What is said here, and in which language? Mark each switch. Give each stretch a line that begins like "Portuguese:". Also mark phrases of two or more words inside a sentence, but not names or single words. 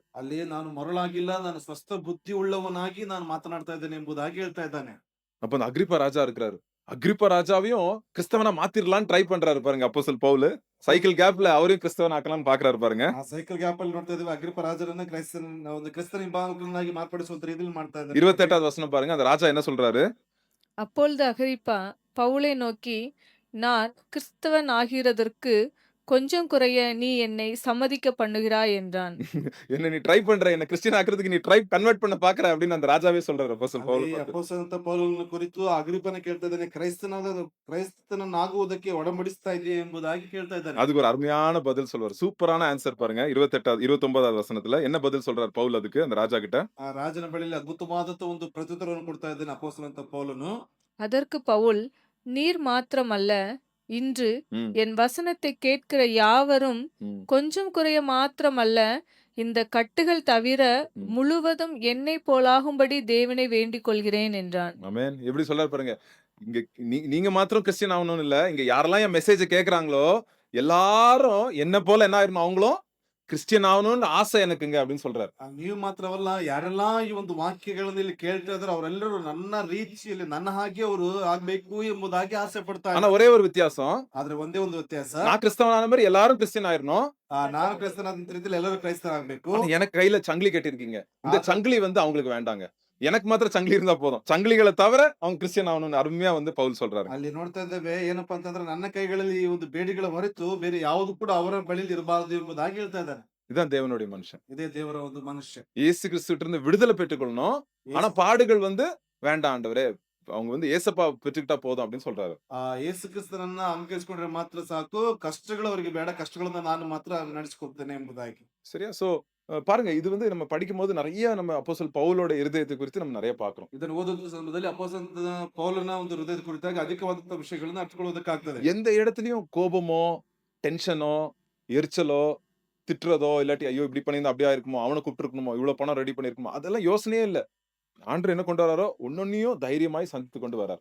Kannada: ಅಲ್ಲಿ ನಾನು ಮರಳಾಗಿಲ್ಲ, ನಾನು ಸ್ವಸ್ಥ ಬುದ್ಧಿ ಉಳ್ಳವನಾಗಿ ನಾನು ಮಾತನಾಡ್ತಾ ಇದ್ದೇನೆ ಎಂಬುದಾಗಿ ಹೇಳ್ತಾ ಇದ್ದಾನೆ.
Tamil: அப்ப அந்த அக்ரிப்பா ராஜா இருக்கிறாரு. அக்ரிப்பா ராஜாவையும் கிறிஸ்தவனா மாத்திரலாம்னு ட்ரை பண்றாரு பாருங்க அப்போஸ்தலன் பவுல்.
English: cycle gap
Tamil: அவரையும் கிறிஸ்தவன் ஆக்கலாம்னு பாக்குறாரு பாருங்க.
Kannada: ಆ
English: cycle gap
Kannada: ಅಲ್ಲಿ ನೋಡ್ತಾ ಇದ್ದೀವಿ, ಅಗ್ರಿಪ್ಪ ರಾಜರನ್ನ ಕ್ರಿಸ್ತನ ಹಿಂಬಾಲಕನಾಗಿ ಮಾರ್ಪಡಿಸುವಂತ ರೀತಿಯಲ್ಲಿ ಮಾಡ್ತಾ ಇದ್ದಾರೆ.
Tamil: 28வது வசனம் பாருங்க. அந்த ராஜா என்ன சொல்றாரு? அப்பொழுது அகிரிப்பா பவுலை நோக்கி, நான் கிறிஸ்தவன் ஆகிறதற்கு கொஞ்சம் குறைய நீ என்னை சம்மதிக்க பண்ணுகிறாய் என்றான். என்ன நீ ட்ரை பண்ற, என்ன கிறிஸ்டியன் ஆக்குறதுக்கு நீ கன்வெர்ட் பண்ண பாக்குற அப்படின்னு அந்த ராஜாவே சொல்றாரு அப்போஸ்தலன் பவுல்.
Kannada: ಅಪೊಸ್ತಲನಾದ ಪೌಲನ ಕುರಿತು ಅಗ್ರಿಪ್ಪನ ಕೇಳ್ತಾ ಇದ್ದಾನೆ, ಕ್ರೈಸ್ತನಾಗುವುದಕ್ಕೆ ಒಡಂಬಡಿಸ್ತಾ ಇದೆಯಾ ಎಂಬುದಾಗಿ ಕೇಳ್ತಾ ಇದ್ದಾನೆ.
Tamil: அதுக்கு ஒரு அருமையான பதில் சொல்வார். சூப்பரான ஆன்சர் பாருங்க. 29வது வசனத்துல என்ன பதில் சொல்றாரு பவுல் அதுக்கு அந்த ராஜா கிட்ட?
Kannada: ಆ ರಾಜನ ಬಳಿಯಲ್ಲಿ ಅದ್ಭುತವಾದಂತ ಒಂದು ಪ್ರತ್ಯುತ್ತರವನ್ನು ಕೊಡ್ತಾ ಇದ್ದಾನೆ ಅಪೊಸ್ತಲನಾದ ಪೌಲನು.
Tamil: அதற்கு பவுல், நீர் மாத்திரமல்ல, இன்று ம், என் வசனத்தை கேட்கிற யாவரும் ம், கொஞ்சம் குறைய மாத்திரமல்ல, இந்த கட்டுகள் தவிர ம். முழுவதும் என்னை போலாகும்படி தேவனை வேண்டிக் கொள்கிறேன் என்றான். ஆமென். எப்படி சொல்றாரு பாருங்க. இங்க நீங்க மாத்திரம் கிறிஸ்டியன் ஆகணும்னு இல்ல, இங்க யாரெல்லாம் என் மெசேஜ் கேக்குறாங்களோ எல்லாரும் என்ன போல என்ன ஆயிரணும் அவங்களும் கிறிஸ்டியன் ஆகணும்னு ஆசை எனக்குங்க அப்படின்னு சொல்றாரு.
Kannada: ನೀವು ಮಾತ್ರವಲ್ಲ ಯಾರೆಲ್ಲ ಈ ಒಂದು ವಾಕ್ಯಗಳನ್ನು ಇಲ್ಲಿ ಕೇಳ್ತಾ ಇದ್ದಾರೆ ಅವರೆಲ್ಲರೂ ನನ್ನ ರೀತಿಯಲ್ಲಿ ನನ್ನ ಹಾಗೆ ಅವರು ಆಗ್ಬೇಕು ಎಂಬುದಾಗಿ ಆಸೆ ಪಡ್ತಾ
Tamil: ஆனா
Kannada: ಇದ್ದಾರೆ.
Tamil: ஒரே ஒரு வித்தியாசம்,
Kannada: ಆದ್ರೆ ಒಂದೇ ಒಂದು ವ್ಯತ್ಯಾಸ,
Tamil: நான் கிறிஸ்தவனான மாதிரி எல்லாரும் கிறிஸ்டியன் ஆயிரணும்.
Kannada: ನಾನು ಕ್ರೈಸ್ತನಾದಂತ ರೀತಿಯಲ್ಲಿ ಎಲ್ಲರೂ ಕ್ರೈಸ್ತರಾಗಬೇಕು.
Tamil: ஆனா எனக்கு கையில சங்கிலி கட்டிருக்கீங்க, இந்த ஆமா. சங்கிலி வந்து அவங்களுக்கு வேண்டாங்க, எனக்கு மாத்திரம் சங்கிலி இருந்தா போதும், சங்கிலிகளை தவிர அவங்க கிறிஸ்டியன் ஆகணும்னு அருமையா வந்து பவுல் சொல்றாரு.
Kannada: ಅಲ್ಲಿ ನೋಡ್ತಾ ಇದ್ದೇವೆ ಏನಪ್ಪಾ ಅಂತಂದ್ರೆ ನನ್ನ ಕೈಗಳಲ್ಲಿ ಈ ಒಂದು ಬೇಡಿಗಳ ಹೊರತು ಬೇರೆ ಯಾವುದು ಕೂಡ ಅವರ ಬಳಿಯಲ್ಲಿ ಇರಬಾರದು ಎಂಬುದಾಗಿ ಹೇಳ್ತಾ ಇದ್ದಾನೆ.
Tamil: இதுதான் தேவனுடைய மனுஷன்.
Kannada: ಇದೇ ದೇವರ ಒಂದು ಮನುಷ್ಯ.
Tamil: இயேசு கிறிஸ்துவிட்ட இருந்து விடுதலை பெற்றுக்கொள்ளணும், ஆனா
Kannada: ಯೇಸು-
Tamil: பாடுகள் வந்து வேண்டாம் ஆண்டவரே, அவங்க வந்து ஏசப்பா பெற்றுக்கிட்டா போதும் அப்படின்னு சொல்றாரு.
Kannada: ಯೇಸು ಕ್ರಿಸ್ತನನ್ನ ಅಂಗೀಕರಿಸಿಕೊಂಡ್ರೆ ಮಾತ್ರ ಸಾಕು, ಕಷ್ಟಗಳು ಅವರಿಗೆ ಬೇಡ, ಕಷ್ಟಗಳನ್ನ ನಾನು ಮಾತ್ರ ನಡೆಸಿಕೊಡ್ತೇನೆ ಎಂಬುದಾಗಿ.
Tamil: சரியா? சோ பாருங்க, இது வந்து நம்ம படிக்கும்போது நிறைய நம்ம அப்போஸ்தலன் பவுலோட இருதயத்தை குறித்து நம்ம நிறைய பார்க்கிறோம்.
Kannada: ಇದನ್ನು ಓದುವ ಸಂದರ್ಭದಲ್ಲಿ ಅಪೊಸ್ತಲನ ಪೌಲನ ಒಂದು ಹೃದಯದ ಕುರಿತಾಗಿ ಅಧಿಕವಾದಂತಹ ವಿಷಯಗಳನ್ನ ಅರ್ಥಕೊಳ್ಳೋದಕ್ಕಾಗ್ತದೆ.
Tamil: எந்த இடத்துலயும் கோபமோ, டென்ஷனோ, எரிச்சலோ, திட்டுறதோ, இல்லாட்டி ஐயோ இப்படி பண்ணியிருந்தா அப்படியா இருக்குமோ, அவனை கூப்பிட்டுருக்கணுமோ, இவ்வளவு பணம் ரெடி பண்ணிருக்குமோ, அதெல்லாம் யோசனையே இல்ல. ஆண்டவர் என்ன கொண்டு வராரோ ஒன்னொன்னையும் தைரியமாய் சந்தித்து கொண்டு வரார்.